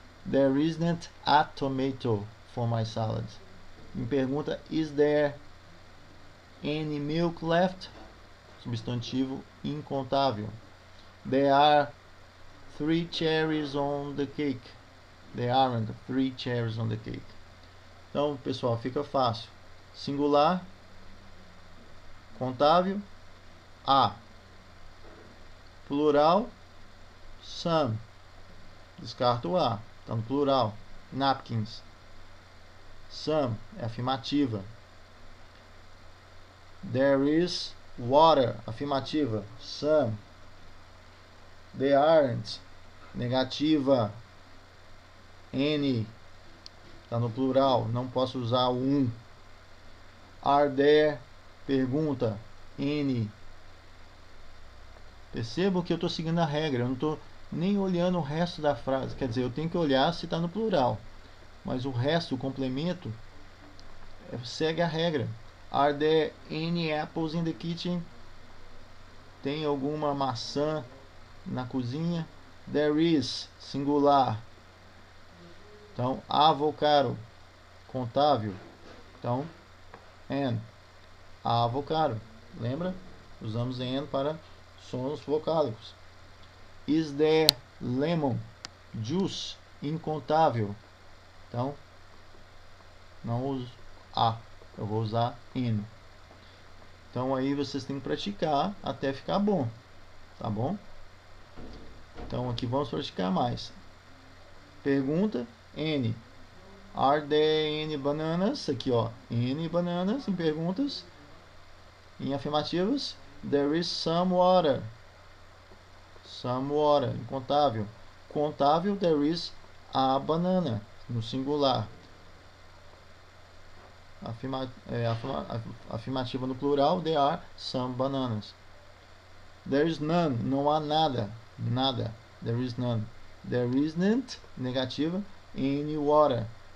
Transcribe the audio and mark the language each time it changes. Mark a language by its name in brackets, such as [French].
[English] There isn't a tomato for my salad. [Portuguese] Em pergunta, [English] is there any milk left? [Portuguese] Substantivo incontável. [English] There are 3 cherries on the cake. There aren't 3 cherries on the cake. [Portuguese] Então, pessoal, fica fácil. Singular, contável, a. Plural, some. Descarta o a, está no plural. Napkins. Some é afirmativa. [English] There is water, afirmativa. Some. There aren't, negativa. [Portuguese] Any, está no plural, não posso usar o um. [English] Are there, pergunta. Any. [Portuguese] Percebam que eu estou seguindo a regra, eu não estou nem olhando o resto da frase. Quer dizer, eu tenho que olhar se está no plural, mas o resto, o complemento, segue a regra. [English] Are there any apples in the kitchen? [Portuguese] Tem alguma maçã na cozinha? [English] There is, [Portuguese] singular. Então, avocado, contável. Então, and, avocado. Lembra? Usamos and para sons vocálicos. [English] Is there lemon juice? [Portuguese] Incontável. Então, não uso a, eu vou usar in. Então aí vocês têm que praticar até ficar bom, tá bom? Então aqui vamos praticar mais. Pergunta, N. [English] Are there any bananas? [Portuguese] Aqui, ó, [English] any bananas [Portuguese] em perguntas. Em afirmativas, [English] there is some water. some water, [Portuguese] incontável. Contável, [English] there is a banana, [Portuguese] no singular. Afirmativa no plural, [English] there are some bananas. There is none, [Portuguese] não há nada, nada. [English] There is none. There isn't, negativa, any water.